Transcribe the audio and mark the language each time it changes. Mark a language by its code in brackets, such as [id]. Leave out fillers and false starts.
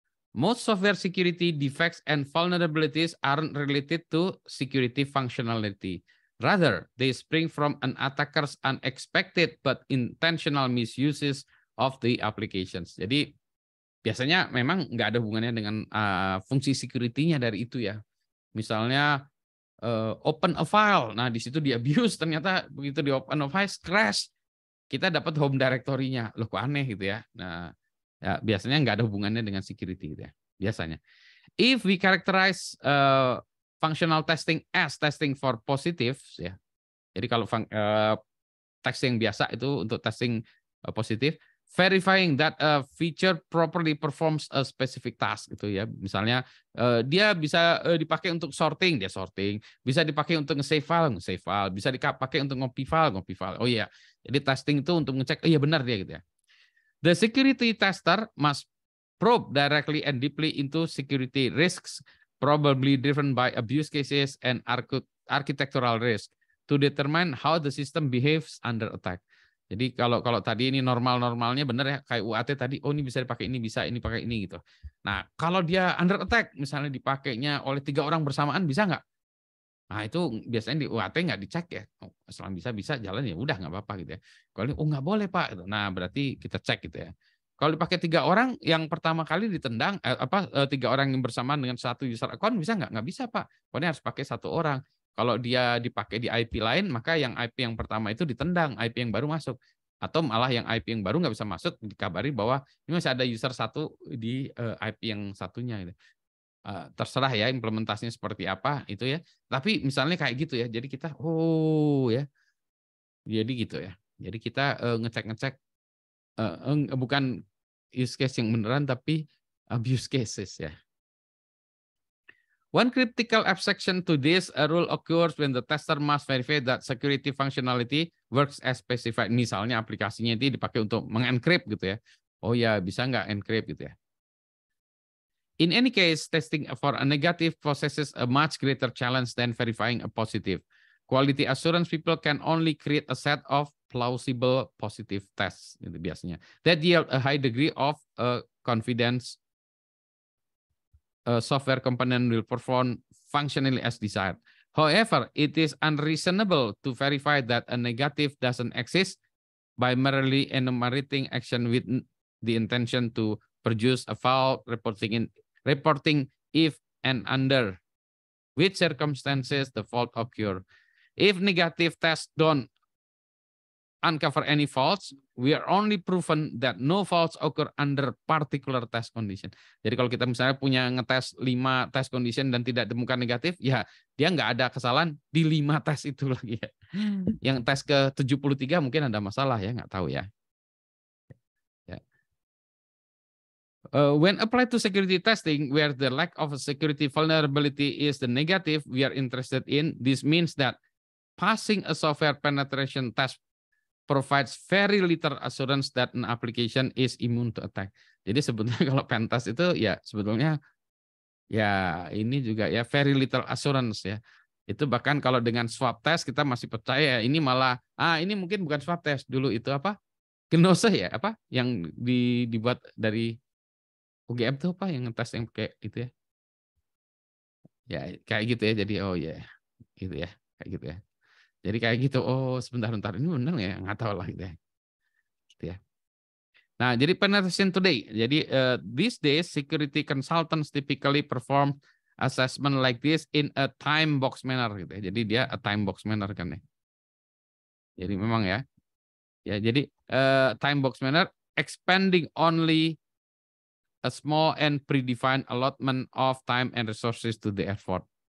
[en] Most software security defects and vulnerabilities aren't related to security functionality. Rather, they spring from an attacker's unexpected but intentional misuses of the applications. [id] Jadi biasanya memang nggak ada hubungannya dengan fungsi security-nya dari itu ya. Misalnya [en] open a file, [id] nah di situ di abuse, ternyata begitu di open a file crash, kita dapat home directory-nya, loh kok aneh gitu ya. Nah, ya, biasanya nggak ada hubungannya dengan security gitu ya. Biasanya. [en] If we characterize functional testing as testing for positives ya. [id] Jadi kalau testing biasa itu untuk testing positif, [en] verifying that a feature properly performs a specific task [id] gitu ya. Misalnya dia bisa dipakai untuk sorting, dia sorting, bisa dipakai untuk nge-save file, bisa dipakai untuk ngopi file. Oh iya. Jadi testing itu untuk ngecek iya benar dia gitu ya. [en] The security tester must probe directly and deeply into security risks, probably driven by abuse cases and architectural risk, to determine how the system behaves under attack. [id] Jadi kalau tadi ini normalnya benar ya, kayak UAT tadi, oh ini bisa dipakai ini, bisa ini pakai ini gitu. Nah kalau dia under attack, misalnya dipakainya oleh 3 orang bersamaan, bisa nggak? Nah itu biasanya di UAT nggak dicek ya, selama bisa jalan ya udah nggak apa-apa gitu ya. Kalau nggak boleh Pak, nah berarti kita cek gitu ya. Kalau dipakai 3 orang, yang pertama kali ditendang 3 orang yang bersamaan dengan satu user account bisa nggak? Nggak bisa Pak, pokoknya harus pakai 1 orang. Kalau dia dipakai di IP lain, maka yang IP yang pertama itu ditendang, IP yang baru masuk. Atau malah yang IP yang baru nggak bisa masuk, dikabari bahwa ini masih ada user 1 di IP yang satunya gitu. Terserah ya implementasinya seperti apa itu ya. Tapi misalnya kayak gitu ya. Jadi kita ya. Jadi gitu ya. Jadi kita ngecek-ngecek bukan use case yang beneran tapi abuse cases ya. [en] One critical abstraction to this rule occurs when the tester must verify that security functionality works as specified. [id] Misalnya aplikasinya itu dipakai untuk mengencrypt gitu ya. Oh ya, bisa nggak encrypt gitu ya. [en] In any case, testing for a negative possesses a much greater challenge than verifying a positive. Quality assurance people can only create a set of plausible positive tests [id] gitu biasanya. [en] That yield a high degree of confidence software component will perform functionally as desired. However, it is unreasonable to verify that a negative doesn't exist by merely enumerating action with the intention to produce a file reporting if and under which circumstances the fault occur. If negative tests don't uncover any faults, we are only proven that no faults occur under particular test condition. [id] Jadi kalau kita misalnya punya ngetes 5 test condition dan tidak ditemukan negatif, ya dia nggak ada kesalahan di 5 tes itu lagi ya. Yang tes ke 73 mungkin ada masalah ya, nggak tahu ya. [en] When applied to security testing, where the lack of a security vulnerability is the negative we are interested in, this means that passing a software penetration test provides very little assurance that an application is immune to attack. [id] Jadi sebetulnya kalau pen test itu ya sebetulnya ya ini juga ya [en] very little assurance [id] ya. Itu bahkan kalau dengan swab test kita masih percaya, ini malah ini mungkin bukan swab test dulu itu apa? Gnose ya, apa yang dibuat dari UGM tuh apa yang ngetes yang kayak gitu ya? Ya kayak gitu ya. Jadi oh ya, gitu ya, kayak gitu ya. Jadi kayak gitu. Oh sebentar ini benar ya? Nggak tahu lah gitu ya. Gitu ya. Nah jadi penetration today. [en] Jadi these days security consultants typically perform assessment like this in a time box manner gitu ya. [id] Jadi dia a time box manner kan ya. Jadi memang ya. Ya jadi [en] time box manner expanding only a small and predefined allotment of time and resources to the effort.